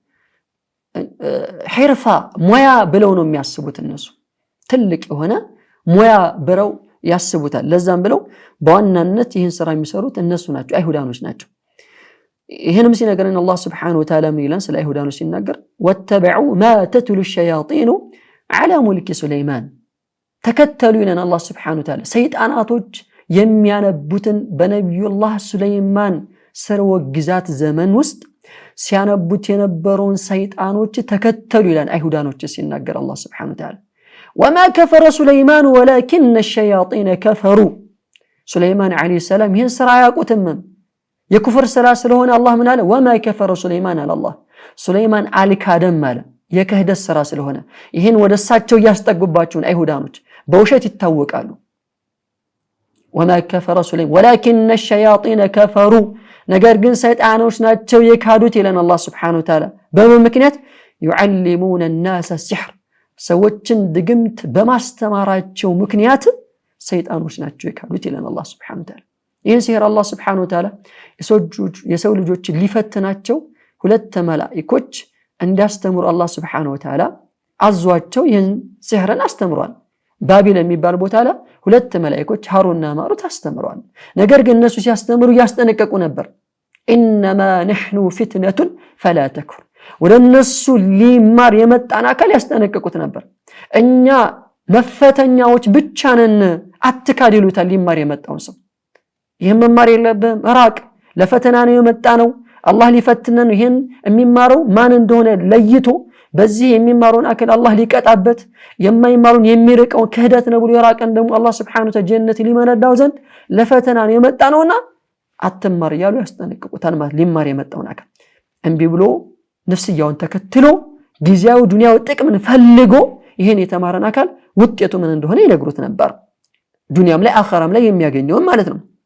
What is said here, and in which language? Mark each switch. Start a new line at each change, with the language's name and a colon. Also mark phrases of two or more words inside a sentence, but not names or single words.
Amharic: ሒርፋ ሙያ ብለው ነው የሚያስቡት እነሱ ትልቅ የሆነ ሙያ ብለው ያስቡታል ለዛም ብለው በዋናነት ይህን ስራ የሚሰሩት እነሱ ናቸው አይሁዳኖች ናቸው ይሄንም ሲነገረን አላህ
Arabic: سبحانه وتعالى
Amharic: ምን ይላል ስለ አይሁዳኖች ሲናገር
Arabic: واتبعوا ما تتلوا الشياطين على ملك سليمان
Amharic: ተከተሉ ይላል አላህ
Arabic: سبحانه وتعالى
Amharic: ሰይጣናቶች የሚያነቡትን በነብዩላህ ሱለይማን ሰርወ ግዛት ዘመን ውስጥ ሲያነቡት የነበረውን ሰይጣኖች ተከተሉ ይላል አይሁዳኖች ሲናገር አላህ
Arabic: سبحانه وتعالى وما كفر سليمان ولكن الشياطين كفروا سليمان عليه السلام
Amharic: ይህን ስራ ያቁትም የኩፍር ስራ ስለሆነ አላህ ምን አለ
Arabic: وما كفر سليمان على الله
Amharic: سليمان አልካደም አለ የክህደት ስራ ስለሆነ ይህን ወደሳቸው ያስጠጉባቸውን አይሁዳኖች በውሸት ይታወቃሉ
Arabic: وما كفر سليمان ولكن الشياطين كفروا
Amharic: ነገር ግን ሰይጣኖች ናቸው የካዱት ይላል አላህ
Arabic: سبحانه وتعالى
Amharic: በመምክንያት
Arabic: يعلمون الناس السحر
Amharic: ሰዎችን ድግምት በማስተማራቸው ምክንያት ሰይጣኖች ናቸው የካዱት ይላል አላህ
Arabic: سبحانه وتعالى
Amharic: ይህን ሲህር አላህ
Arabic: سبحانه وتعالى
Amharic: የሰው ልጆች ሊፈትናቸው ሁለት መላእክቶች እንዲያስተምሩ አላህ
Arabic: سبحانه وتعالى
Amharic: አዟቸው ይህን ሲህርን አስተምሯል ባቢል የሚባል ቦታ ላይ ሁለት መላእክቶች ሃሩንና ማሩት አስተምሯል ነገር ግን እነሱ ሲያስተምሩ ያስጠነቀቁ ነበር
Arabic: انما نحن فتنه فلا تكفر
Amharic: ወደነሱ ሊማር የመጣን አካል ያስጠነቀቁት ነበር እኛ መፈተኛዎች ብቻ ነን አትካድ ይሉታል ሊማር የመጣው ሰው ይሄን መማር የለብህም ራቅ ለፈተና ነው የመጣ ነው አላህ ሊፈትነን ይሄን የሚማረው ማን እንደሆነ ለይቶ በዚህ የሚማሩን አካል አላህ ሊቀጣበት የማይማሩን የሚርቀው ክህደት ነው ብሎ የራቀን ደግሞ አላህ
Arabic: سبحانه وتعالى
Amharic: ጀነት ሊመነዳው ዘንድ ለፈተና ነው የመጣ ነውና አትማር ያሉ ያስጠነቅቁታል ማለት ሊማር የመጣውን አካል እንቢ ብሎ ነፍስያውን ተከትሎ ጊዜያዊ ዱንያው ጥቅምን ፈልጎ ይሄን የተማረን አካል ውጤቱ ምን እንደሆነ ይነግሩት ነበር ዱንያም ላይ አኺራም ላይ የሚያገኘው ማለት ነው